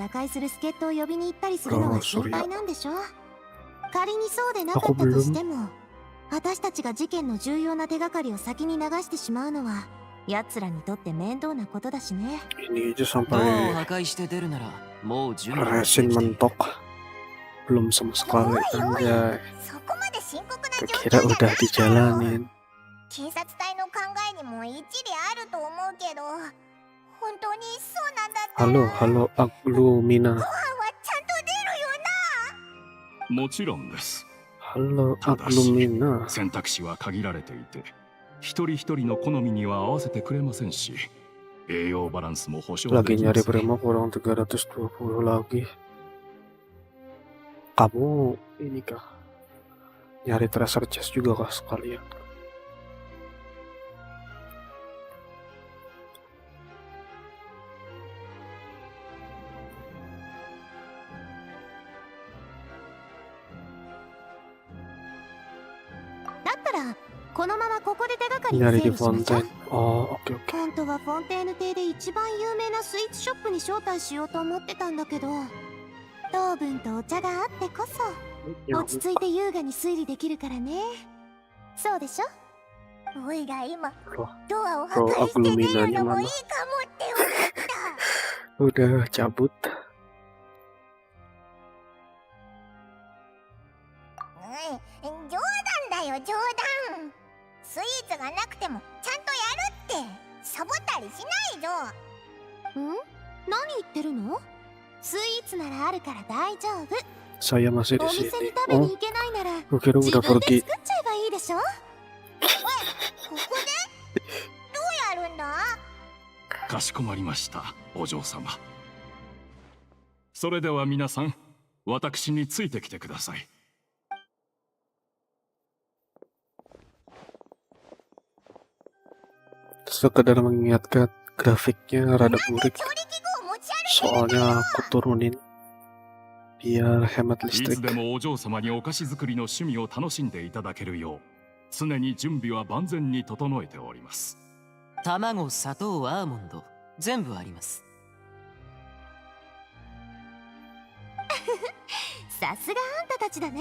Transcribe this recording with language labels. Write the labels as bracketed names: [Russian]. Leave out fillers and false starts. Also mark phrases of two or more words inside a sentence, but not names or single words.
[Japanese] を打開する助っ人を呼びに行ったりするのは Oh, 心 [Indonesian] Surya. [Japanese] 配なんでしょ？仮にそうでなか [Indonesian] Aku [Japanese] ったとしても、 私たちが事件の重要な手がかりを先に流してしまうのは奴らにとって面倒なことだしね。 [Indonesian] Ini aja [Japanese] ドアを [Indonesian] sampai [Japanese] 破壊して出るならもう準備は [Indonesian] resin [Japanese] できている [Indonesian] mentok. Belum sama sekali, anjay. [Japanese] そこまで深刻な状 [Indonesian] Kira [Japanese] 況じゃ [Indonesian] udah [Japanese] ないだろう。 [Indonesian] dijalanin. [Japanese] 警察隊の考えにも一理あると思うけど、本当にそうなんだったら [Indonesian] Halo, halo, Aglumina. [Japanese] ご飯はちゃんと出るよな。もちろんです。 [Indonesian] Halo, [Japanese] ただし [Indonesian] Aglumina. [Japanese] 選択肢は限られていて、一人一人の好みには合わせてくれませんし、栄養バランスも保証で [Indonesian] Lagi [Japanese] きま [Indonesian] nyari [Japanese] せん。 [Indonesian] Primo kurang 320 lagi. Kamu ini kah? Nyari [English] treasure chest [Indonesian] juga kah sekalian? [Japanese] Dattara, このままここで手がかりを [Indonesian] Nyari [Japanese] 整 [Indonesian] di [Japanese] 理しましょう。 [Indonesian] fontaine. Oh, oke oke. [Japanese] 本当はフォンテーヌ邸で一番有名なスイーツショップに招待しようと思ってたんだけど、糖分とお茶があってこそ [Indonesian] Ya, [Japanese] 落ち着いて優雅に推理できるからね。そうでしょ。おいら今 [Indonesian] Loh, [Japanese] ドアを破 [Indonesian] Bro [Japanese] 壊して出る [Indonesian] Agluminanya [Japanese] のも [Indonesian] mana? [Japanese] いいかもって思った。 [Indonesian] Udah cabut. [Japanese] 冗談だよ冗談。スイーツがなくてもちゃんとやるって。サボったりしないぞ。ん？何言ってるの？スイーツならあるから大丈夫。 [Indonesian] Saya masih [Japanese] お [Indonesian] di [Japanese] 店に [Indonesian] sini. [Japanese] 食べ Oh, に行けないなら [Indonesian] gue kira [Japanese] 自 [Indonesian] udah [Japanese] 分で [Indonesian] pergi. [Japanese] 作っちゃえばいいでしょ。おい、ここでどうやるんだ？かしこまりました、お嬢様。それでは皆さん、私についてきてください。 [Indonesian] Sekedar mengingatkan grafiknya rada burik. [Japanese] 調理器具を持ち歩いてるんだ [Indonesian] Soalnya aku turunin biar hemat [Japanese] いつ [Indonesian] listrik. [Japanese] でもお嬢様にお菓子作りの趣味を楽しんでいただけるよう、常に準備は万全に整えております。卵、砂糖、アーモンド全部あります。さすがあんたたちだね。